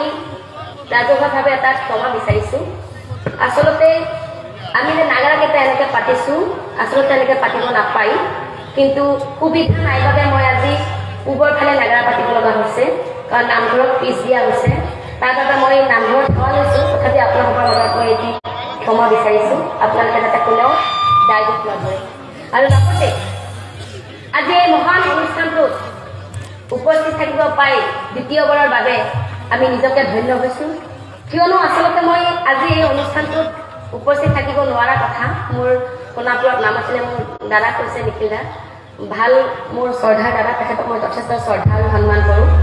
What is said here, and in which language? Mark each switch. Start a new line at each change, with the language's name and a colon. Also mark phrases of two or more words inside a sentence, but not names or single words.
Assamese: ৰাজহুৱা ভাৱে এটা ক্ষমা বিচাৰিছো আচলতে আমি যে নাগাৰা কেইটা এনেকৈ পাতিছো আচলতে এনেকৈ পাতিব নাপাই কিন্তু সুবিধা নাই भावे মই আজি উবৰ ফালে নাগাৰা পাতিব লগা হৈছে কাৰণ নামঘৰত পিছ দিয়া হৈছে তাৰ বাবে মই নামঘৰত থোৱা লৈছো তথাপি আপোনালোকৰ লগত মই এটি ক্ষমা বিচাৰিছো আপোনালোকে যাতে কোনেও দায়িত্ব লয় আৰু লগতে আজি এই মহান অনুষ্ঠানটোত উপস্থিত থাকিব পাই দ্বিতীয়বাৰৰ বাবে আমি নিজকে ধন্য হৈছো কিয়নো আসলতে মই আজি এই অনুষ্ঠানটোত উপস্থিত থাকিব নোৱাৰা কথা মোৰ কোনাপুৰত নাম আছিল মোৰ দাদা কৈছে নিখিলদা ভাল মোৰ শ্ৰদ্ধা দাদা তেখেতক মই যথেষ্ট শ্ৰদ্ধা আৰু সন্মান কৰো